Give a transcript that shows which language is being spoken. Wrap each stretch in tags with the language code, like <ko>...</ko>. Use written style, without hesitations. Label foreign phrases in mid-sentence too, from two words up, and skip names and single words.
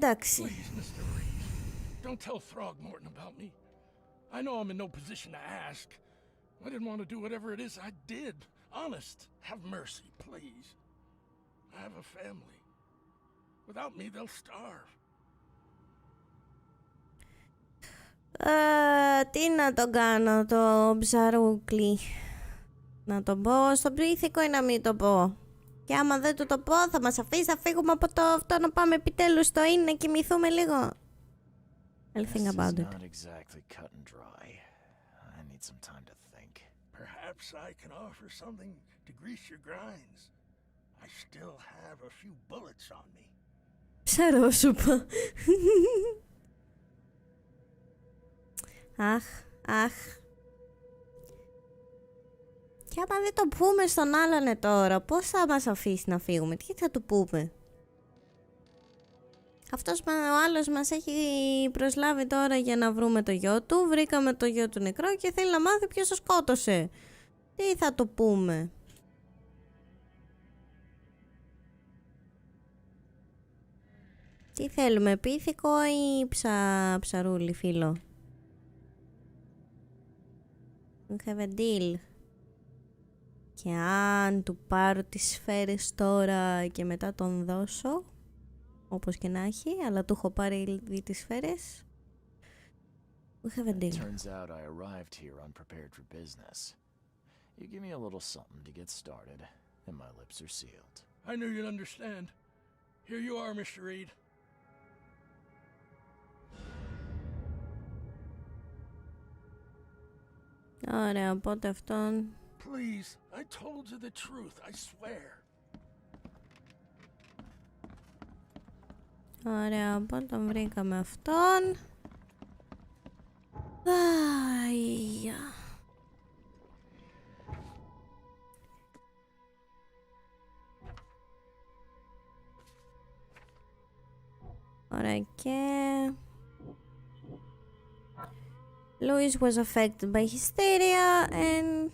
<el>Εντάξει.</el> <en>Please, Mr. Reed, don't tell Throgmorton about me. I know I'm in no position to ask. I didn't want to do whatever it is I did. Honest, have mercy, please. I have a family. Without me, they'll starve.</en> <el>Τι να το κάνω το ψαρούκλι? Να το πω στον πλήθηκο ή να μην το πω? Και άμα δεν του το πω θα μας αφήσει να φύγουμε από το αυτό, να πάμε επιτέλους στο inn να κοιμηθούμε λίγο?</el> <en>I'll think about it. Not exactly cut and dry. I need some time to think. Perhaps I can offer something to grease your grinds. I still have a few bullets on me.</en> <el>Ψαρόσουπα. Αχ. Και άμα δεν το πούμε στον άλλον τώρα, πώς θα μας αφήσει να φύγουμε? Τι θα του πούμε? Αυτός ο άλλος μας έχει προσλάβει τώρα για να βρούμε το γιο του. Βρήκαμε το γιο του νεκρό και θέλει να μάθει ποιος το σκότωσε. Τι θα του πούμε? Τι θέλουμε, πίθηκο ή ψαρούλι φίλο?</el> <en>We have a deal.</en> <el>Και αν του πάρω τις σφαίρες τώρα και μετά τον δώσω, όπως και να έχει, αλλά του έχω πάρει ήδη τις σφαίρες,</el> <en>we have a deal. Turns out I arrived here unprepared for business. You give me a little something to get started, and my lips are sealed. I knew you'd understand. Here you are, Mr. Reed.</en> <el>Ωραία, οπότε αυτόν...</el> <en>Please, I told you the truth, I swear.</en> <el>Ωραία, οπότε τον βρήκαμε αυτόν. Αϊα. Ωραία, και...</el> <en>Louis was affected by hysteria and...</en>